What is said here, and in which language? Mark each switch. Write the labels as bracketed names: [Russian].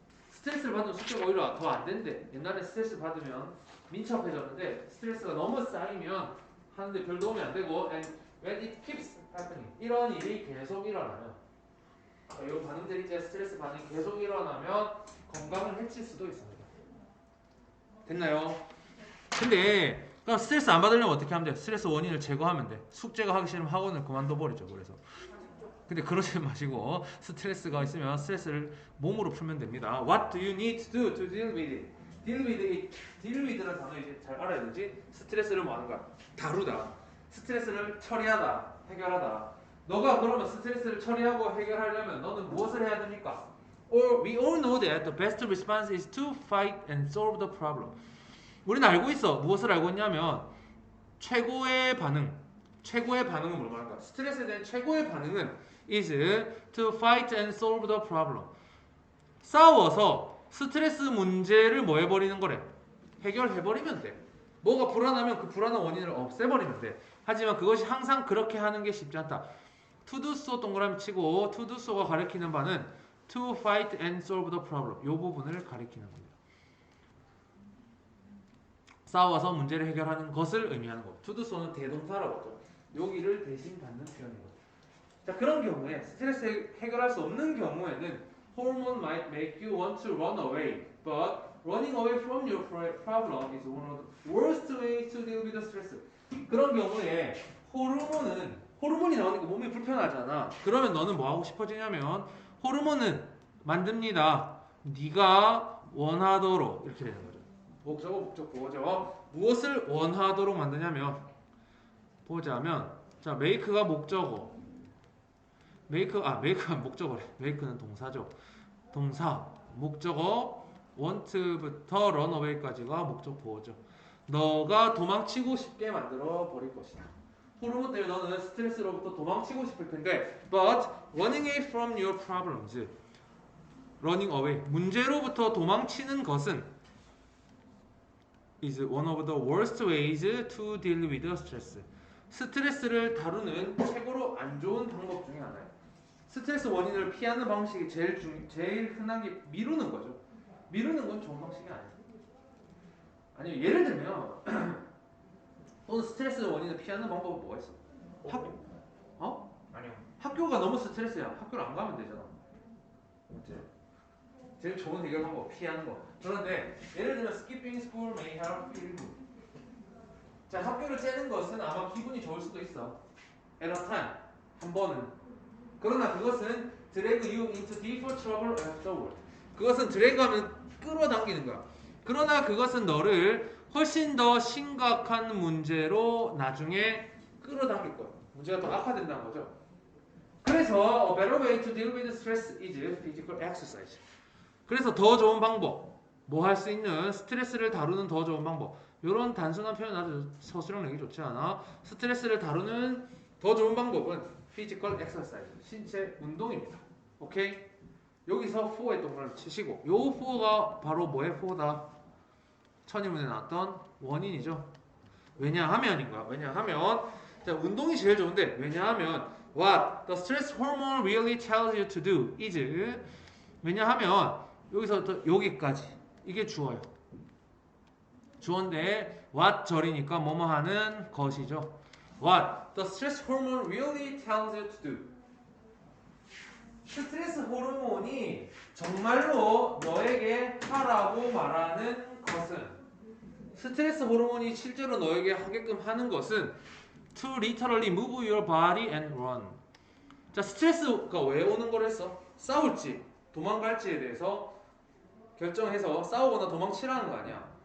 [Korean] 스트레스를 받으면 숙제가 오히려 더 안 된대. 옛날에 스트레스 받으면 민첩해졌는데 스트레스가 너무 쌓이면 하는데 별 도움이 안 되고 [English] and when it keeps happening [Korean] 이런 일이 계속 일어나면 이 반응들이 이제 스트레스 반응이 계속 일어나면 건강을 해칠 수도 있습니다. 됐나요? 근데 그럼 스트레스 안 받으려면 어떻게 하면 돼? 스트레스 원인을 제거하면 돼. 숙제가 하기 싫으면 학원을 그만둬 버리죠. 그래서 근데 그러지 마시고 스트레스가 있으면 스트레스를 몸으로 풀면 됩니다. [English] What do you need to do to deal with it? deal with it. [Korean] deal with라는 단어 이제 잘 알아야 되지. 스트레스를 뭐 하는 거야? 다루다. 스트레스를 처리하다. 해결하다. 너가 그러면 스트레스를 처리하고 해결하려면 너는 무엇을 해야 됩니까? [English] We all know that the best response is to fight and solve the problem. [Korean] 우리는 알고 있어. 무엇을 알고 있냐면 최고의 반응은 뭘 말할까? 스트레스에 대한 최고의 반응은 [English] is to fight and solve the problem. [Korean] 싸워서 스트레스 문제를 뭐 해버리는 거래? 해결해버리면 돼. 뭐가 불안하면 그 불안한 원인을 없애버리면 돼. 하지만 그것이 항상 그렇게 하는 게 쉽지 않다. [English] to do so [Korean] 동그라미 치고 [English] to do so가 [Korean] 가리키는 바는 [English] to fight and solve the problem. [Korean] 이 부분을 가리키는 겁니다. 싸워서 문제를 해결하는 것을 의미하는 것. to do so는 대동사라고 하죠. 여기를 대신 받는 표현이거든요. 자, 그런 경우에 스트레스 해결할 수 없는 경우에는 [English] hormone might make you want to run away, but running away from your problem is one of the worst ways to deal with the stress. [Korean] 그런 경우에 호르몬이 나오니까 몸이 불편하잖아. 그러면 너는 뭐 하고 싶어지냐면 호르몬은 만듭니다. 네가 원하도록 이렇게 되는 거죠. 목적어 목적 보죠. 무엇을 원하도록 만드냐면 보자면 자 make가 목적어. 메이크가 목적어래. 메이크는 동사죠. 동사, 목적어, want부터 run away까지가 목적 보호죠. 너가 도망치고 싶게 만들어 버릴 것이다. 호르몬 때문에 너는 스트레스로부터 도망치고 싶을 텐데, [English] but running away from your problems, running away, [Korean] 문제로부터 도망치는 것은 [English] is one of the worst ways to deal with stress. [Korean] 스트레스를 다루는 최고로 안 좋은 방법 중에 하나예요. 스트레스 원인을 피하는 방식이 제일 흔한 게 미루는 거죠. 미루는 건 좋은 방식이 아니에요. 아니요, 예를 들면 또는 스트레스 원인을 피하는 방법은 뭐가 있어? 아니요. 학교가 너무 스트레스야. 학교를 안 가면 되잖아. 맞지? 제일 좋은 해결 방법 피하는 거. 그런데 예를 들면 [English] skipping school may help feel good. [Korean] 자, 학교를 째는 것은 아마 기분이 좋을 수도 있어. [English] at a time. [Korean] 한 번은. 그러나 그것은 [English] drag you into deeper trouble afterward. [Korean] 그것은 드래그하면 끌어당기는 거야. 그러나 그것은 너를 훨씬 더 심각한 문제로 나중에 끌어당길 거야. 문제가 더 악화된다는 거죠. [English] 그래서 a better way to deal with stress is physical exercise. [Korean] 그래서 더 좋은 방법, 뭐 할 수 있는 스트레스를 다루는 더 좋은 방법. 이런 단순한 표현 아주 서술형 내기 좋지 않아? 스트레스를 다루는 더 좋은 방법은 physical exercise, 신체 운동입니다. 오케이? 여기서 for의 동그라미 치시고, 요 for가 바로 뭐의 for다? 천인문에 나왔던 원인이죠. 왜냐하면인 거야. 왜냐하면 자, 운동이 제일 좋은데 왜냐하면 [English] what the stress hormone really tells you to do is [Korean] 왜냐하면 여기서부터 여기까지 이게 주어요. 주어인데 what 절이니까 뭐뭐 하는 것이죠. [English] What the stress hormone really tells you to do. [Korean] 스트레스 호르몬이 정말로 너에게 하라고 말하는 것은 스트레스 호르몬이 실제로 너에게 하게끔 하는 것은 [English] to literally move your body and run. [Korean] 자, 스트레스가 왜 오는 걸 했어? 싸울지 도망갈지에 대해서 결정해서 싸우거나 도망치라는 거 아니야.